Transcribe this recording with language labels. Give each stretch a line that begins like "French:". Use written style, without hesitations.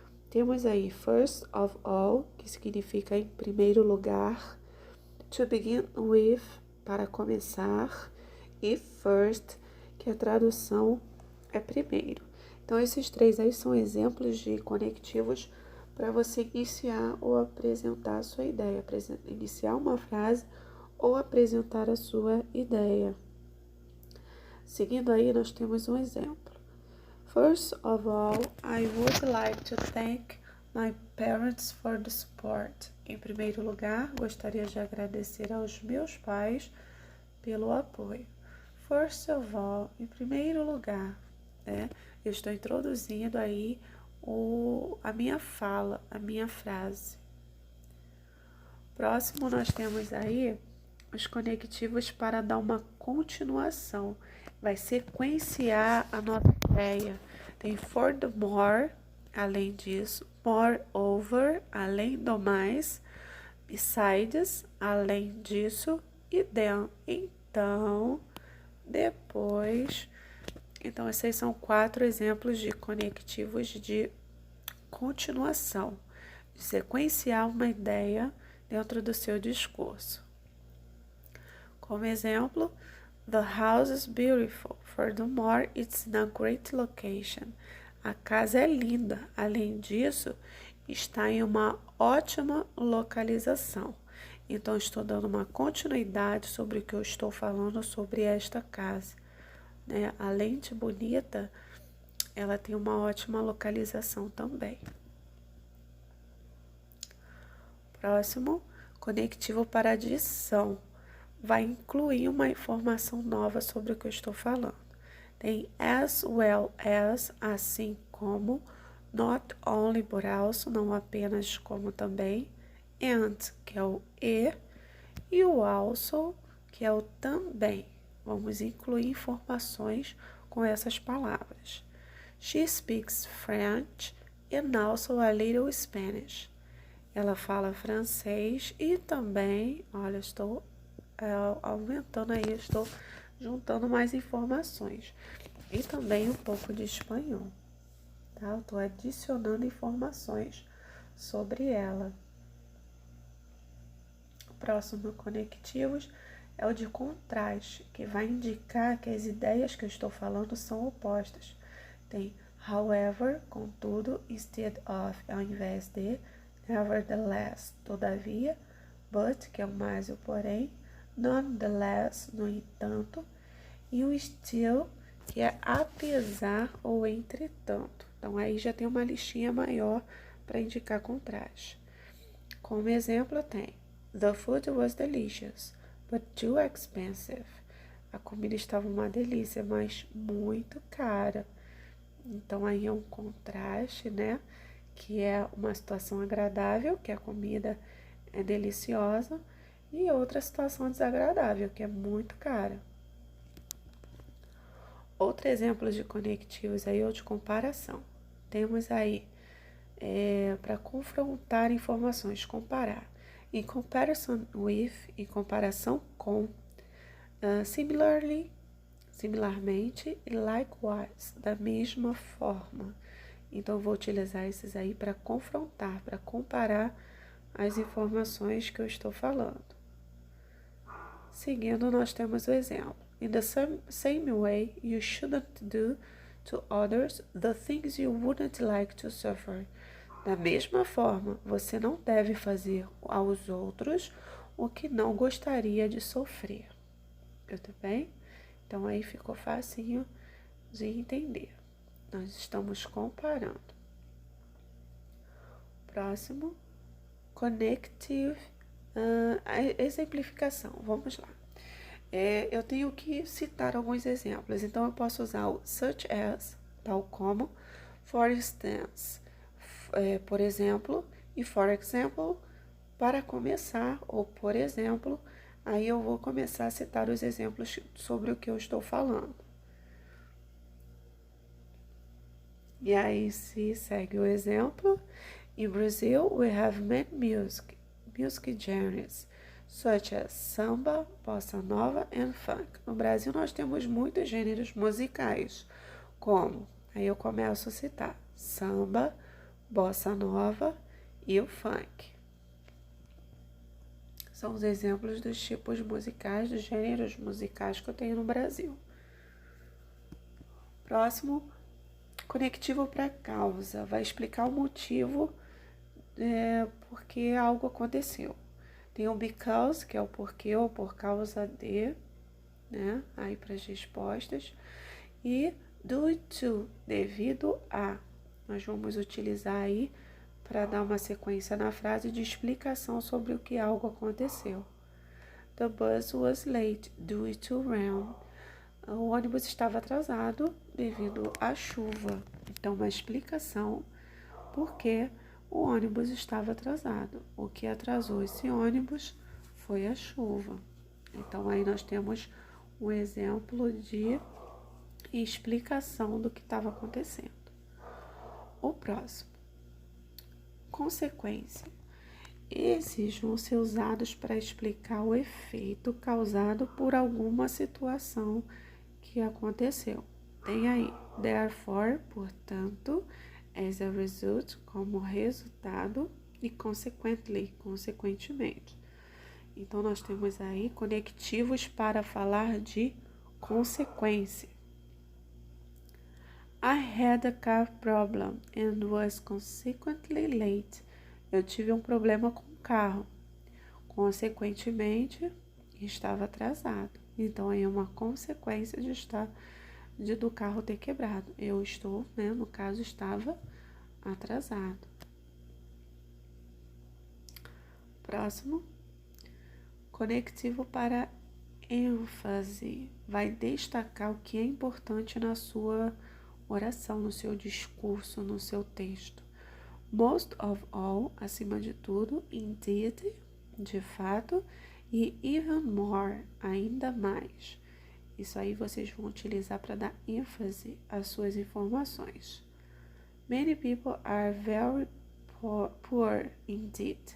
Portuguese: Temos aí
English: first of all,
Portuguese: que significa em primeiro lugar,
English: to begin with,
Portuguese: para começar, e first, que a tradução é primeiro. Então, esses três aí são exemplos de conectivos para você iniciar ou apresentar a sua ideia, iniciar uma frase ou apresentar a sua ideia. Seguindo aí, nós temos um exemplo.
English: First of all, I would like to thank my parents for the support.
Portuguese: Em primeiro lugar, gostaria de agradecer aos meus pais pelo apoio.
English: First of all,
Portuguese: em primeiro lugar, né? Eu estou introduzindo aí a minha fala, a minha frase. Próximo, nós temos aí os conectivos para dar uma continuação. Vai sequenciar a nossa ideia. Tem furthermore, além disso, moreover, além do mais, besides, além disso, e then, então, depois. Então, esses são 4 exemplos de conectivos de continuação, de sequenciar uma ideia dentro do seu discurso. Como exemplo,
English: the house is beautiful. Furthermore, it's in a great location.
Portuguese: A casa é linda. Além disso, está em uma ótima localização. Então, estou dando uma continuidade sobre o que eu estou falando sobre esta casa. Né? Além de bonita, ela tem uma ótima localização também. Próximo, conectivo para adição. Vai incluir uma informação nova sobre o que eu estou falando. Tem
English: as well as,
Portuguese: assim como,
English: not only but also,
Portuguese: não apenas como também, and, que é o e o also, que é o também. Vamos incluir informações com essas palavras.
English: She speaks French and also a little Spanish.
Portuguese: Ela fala francês e também, olha, estou aumentando aí, estou juntando mais informações. E também um pouco de espanhol, tá? Eu estou adicionando informações sobre ela. O próximo conectivos é o de contraste, que vai indicar que as ideias que eu estou falando são opostas. Tem however, contudo,
English: instead of,
Portuguese: ao invés de, nevertheless, todavia, but, que é o mais e o porém, nonetheless, no entanto, e o still, que é apesar ou entretanto. Então, aí já tem uma listinha maior para indicar contraste. Como exemplo, tem
English: the food was delicious, but too expensive.
Portuguese: A comida estava uma delícia, mas muito cara. Então, aí é um contraste, né? Que é uma situação agradável, que a comida é deliciosa, e outra situação desagradável, que é muito cara. Outro exemplo de conectivos aí ou de comparação. Temos aí, para confrontar informações, comparar.
English: In comparison with,
Portuguese: em comparação com, similarmente, e likewise, da mesma forma. Então, vou utilizar esses aí para confrontar, para comparar as informações que eu estou falando. Seguindo, nós temos o exemplo.
English: In the same way, you shouldn't do to others the things you wouldn't like to suffer.
Portuguese: Da mesma forma, você não deve fazer aos outros o que não gostaria de sofrer. Tudo bem? Então, aí ficou facinho de entender. Nós estamos comparando. Próximo, connective, exemplificação. Vamos lá. Eu tenho que citar alguns exemplos. Então, eu posso usar o
English: such as,
Portuguese: tal como,
English: for instance,
Portuguese: por exemplo, e
English: for example,
Portuguese: para começar, ou por exemplo, aí eu vou começar a citar os exemplos sobre o que eu estou falando. E aí se segue o exemplo.
English: In Brazil, we have many music genres, such as samba, bossa nova and funk.
Portuguese: No Brasil, nós temos muitos gêneros musicais, como, aí eu começo a citar, samba, bossa nova e o funk. São os exemplos dos tipos musicais, dos gêneros musicais que eu tenho no Brasil. Próximo, conectivo para causa. Vai explicar o motivo porque algo aconteceu. Tem o because, que é o porquê ou por causa de, né? Aí para as respostas. E
English: due to,
Portuguese: devido a. Nós vamos utilizar aí para dar uma sequência na frase de explicação sobre o que algo aconteceu.
English: The bus was late due to rain.
Portuguese: O ônibus estava atrasado devido à chuva. Então, uma explicação por que o ônibus estava atrasado. O que atrasou esse ônibus foi a chuva. Então, aí nós temos um exemplo de explicação do que estava acontecendo. O próximo, consequência. Esses vão ser usados para explicar o efeito causado por alguma situação que aconteceu. Tem aí, therefore, portanto,
English: as a result,
Portuguese: como resultado, e consequently, consequentemente. Então, nós temos aí conectivos para falar de consequência.
English: I had a car problem and was consequently late.
Portuguese: Eu tive um problema com o carro. Consequentemente, estava atrasado. Então, aí é uma consequência do carro ter quebrado. Eu estou, no caso, estava atrasado. Próximo, conectivo para ênfase. Vai destacar o que é importante na sua oração, no seu discurso, no seu texto.
English: Most of all,
Portuguese: acima de tudo, indeed, de fato, e
English: even more,
Portuguese: ainda mais. Isso aí vocês vão utilizar para dar ênfase às suas informações.
English: Many people are very poor indeed.